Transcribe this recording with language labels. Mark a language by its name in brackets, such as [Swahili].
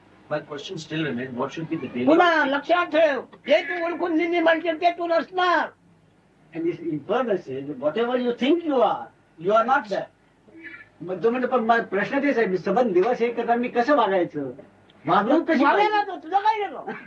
[English] My question still remains, what should be the daily [Marathi] पुन्हा लक्षात ठेव जे तू ओळखून निर्माण केलं ते तू नसणार. [English] And this further says, whatever you think you are not that. [Marathi] मग तो म्हणतो पण माझा प्रश्न तेच आहे, सबंध दिवस हे करता मी कसं वागायचं, वागणूक कशी वागायला तो तुझं काय गेलं.